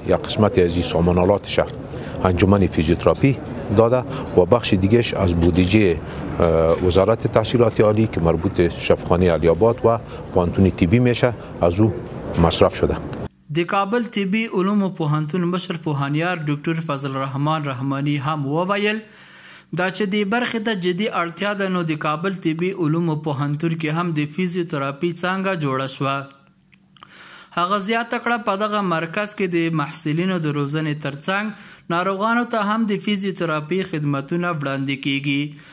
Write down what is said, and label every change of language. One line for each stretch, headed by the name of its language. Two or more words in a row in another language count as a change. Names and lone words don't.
Persian: یا قسمتی از این سامانالاتش انجمن فیزیوتراپی داده و بخش دیگهش از بودجه وزارت تحصیلات عالی که مربوط شفاخانه علی آباد و پوهنتون طبی میشه از او مصرف شده.
Pashto: د کابل طبي علومو پوهنتون مشر پوهانیار ډاکټر فضل الرحمن رحماني هم وویل دا چې د برخې ته جدي اړتیا ده نو د کابل طبي علومو پوهنتون کې هم د فیزیوتراپي څانګه جوړه شوه. هغه زیاته کړه په دغه مرکز کې د محصلینو د روزنې ترڅنګ ناروغانو ته هم د فیزیوتراپي خدمتونه وړاندې کیږي.